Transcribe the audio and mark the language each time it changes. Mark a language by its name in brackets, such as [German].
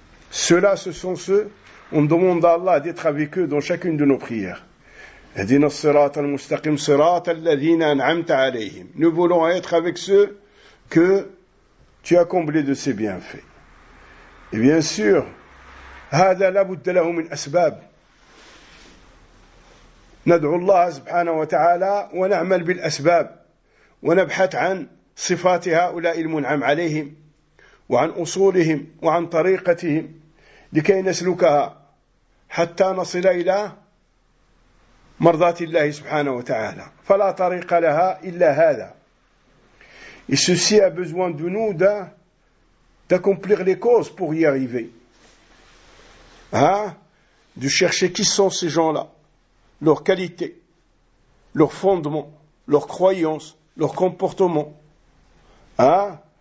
[French] Ceux-là, ce sont ceux, on demande à Allah d'être avec eux dans chacune de nos prières. [Arabic] Adina sirat al-mustaqim sirat al-ladhina an'amta alayhim. [French] Nous voulons être avec ceux que tu as comblé de ses bienfaits. Et bien sûr, [Arabic] هذا لابد له من أسباب. ندعو الله سبحانه وتعالى ونعمل بالأسباب ونبحث عن صفات هؤلاء المنعم عليهم وعن أصولهم وعن طريقتهم لكي نسلكها حتى نصل إلى مرضات الله سبحانه وتعالى. فلا طريق لها إلا هذا. [French] Et ceci a besoin de nous d'accomplir les causes pour y arriver. Hein? De chercher qui sont ces gens-là, leurs qualités, leurs fondements, leurs croyances, leurs comportements. Hein?